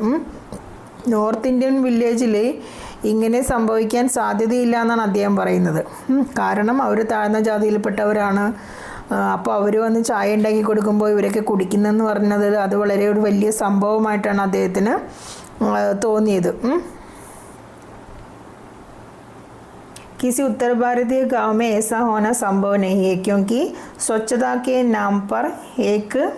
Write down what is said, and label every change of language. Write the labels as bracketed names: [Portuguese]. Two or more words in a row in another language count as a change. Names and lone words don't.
[English] North Indian [Malayalam] വില്ലേജിൽ ഇങ്ങനെ സംഭവിക്കാൻ സാധ്യതയില്ല എന്നാണ് അദ്ദേഹം പറയുന്നത്. കാരണം അവർ താഴ്ന്ന ജാതിയിൽപ്പെട്ടവരാണ്. അപ്പോൾ അവർ വന്ന് ചായ ഉണ്ടാക്കി കൊടുക്കുമ്പോൾ ഇവരൊക്കെ കുടിക്കുന്നെന്ന് പറഞ്ഞത് അത് വളരെ ഒരു വലിയ സംഭവമായിട്ടാണ് അദ്ദേഹത്തിന് തോന്നിയത്. [Hindi] किसी उत्तर भारतीय गांव में ऐसा होना संभव नहीं है क्योंकि स्वच्छता के नाम पर एक